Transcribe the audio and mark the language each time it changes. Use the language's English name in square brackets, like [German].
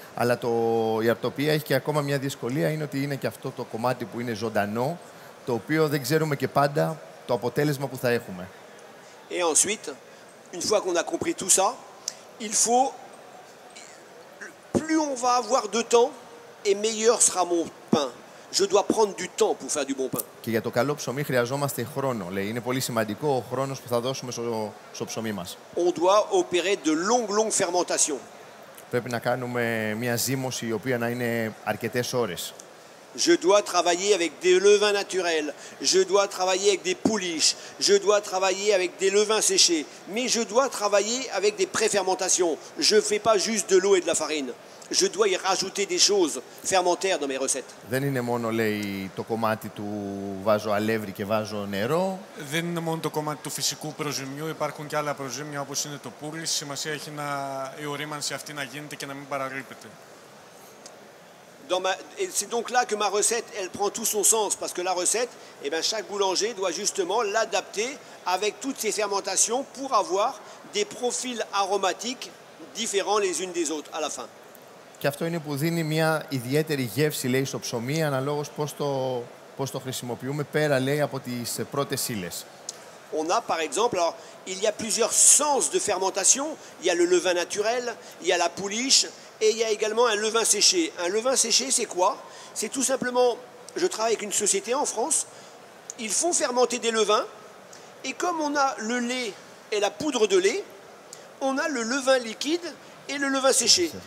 [Greek] Αλλά η αρτοπία έχει και ακόμα μια δυσκολία, είναι ότι είναι και αυτό το κομμάτι που είναι ζωντανό, το οποίο δεν ξέρουμε και πάντα το αποτέλεσμα που θα έχουμε. [French] Et ensuite, une fois qu'on a compris tout ça, il faut, plus on va avoir de temps, et meilleur sera mon pain. Je dois prendre du temps pour faire du bon pain. [Greek] Και για το καλό ψωμί χρειαζόμαστε χρόνο, λέει. Είναι πολύ σημαντικό ο χρόνος που θα δώσουμε στο ψωμί μας. [French] On doit opérer de longues fermentations. [Greek] Πρέπει να κάνουμε μια ζύμωση η οποία να είναι αρκετές ώρες. [French] Je dois travailler avec des levains naturels, je dois travailler avec des pouliches, je dois travailler avec des levains séchés, mais je dois travailler avec des préfermentations. Je ne fais pas juste de l'eau et de la farine. Je dois y rajouter des choses fermentaires dans mes recettes. [Greek] Δεν είναι μόνο, λέει, το κομμάτι του βάζω αλεύρι και βάζω νερό. Δεν είναι μόνο το κομμάτι του φυσικού προζυμιού, υπάρχουν και άλλα προζύμια όπως είναι το πούλι. Σημασία έχει η ορίμανση αυτή να γίνεται και να μην παραλείπεται. [French] Et c'est donc là que ma recette, elle prend tout son sens, parce que la recette, eh ben, chaque boulanger doit justement l'adapter avec toutes ces fermentations pour avoir des profils aromatiques différents les unes des autres à la fin. [Greek] Και αυτό είναι που δίνει μια ιδιαίτερη γεύση, λέει, στο ψωμί, αναλόγως πώς το χρησιμοποιούμε πέρα, λέει, από τις πρώτες ύλες. [French] On a par exemple, alors, il y a plusieurs sens de fermentation. Il y a le levain naturel, il y a la pouliche et il y a également un levain séché. Un levain séché, c'est quoi? C'est tout simplement, je travaille avec une société en France, ils font fermenter des levains et comme on a le lait et la poudre de lait, on a le levain liquide et le levain séché.